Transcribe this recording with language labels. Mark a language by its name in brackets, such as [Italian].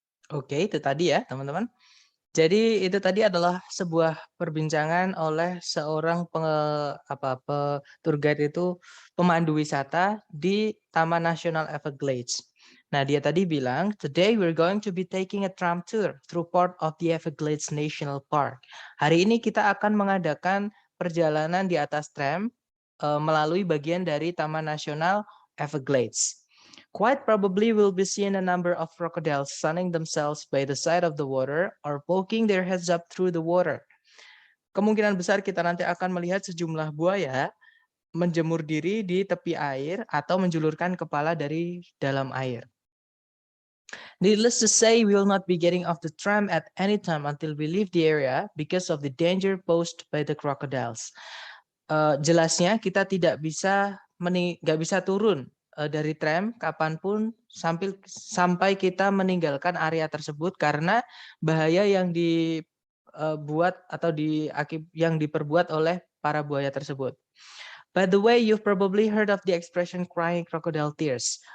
[Indonesian] Oke, itu tadi ya, teman-teman. Jadi itu tadi adalah sebuah perbincangan oleh seorang tour guide itu pemandu wisata di Taman Nasional Everglades. Nah, dia tadi bilang, [English] "Today we're going to be taking a tram tour through part of the Everglades National Park." [Indonesian] Hari ini kita akan mengadakan perjalanan di atas tram melalui bagian dari Taman Nasional Everglades. [English] Quite probably we'll be seeing a number of crocodiles sunning themselves by the side of the water or poking their heads up through the water. [Indonesian] Kemungkinan besar kita nanti akan melihat sejumlah buaya menjemur diri di tepi air atau menjulurkan kepala dari dalam air. [English] Needless to say, we will not be getting off the tram at any time until we leave the area because of the danger posed by the crocodiles. [Indonesian] Jelasnya kita tidak bisa turun dari tram kapanpun sampai kita meninggalkan area tersebut karena bahaya yang buat atau yang diperbuat oleh para buaya tersebut. [English] By the way, you've probably heard of the expression crying crocodile tears.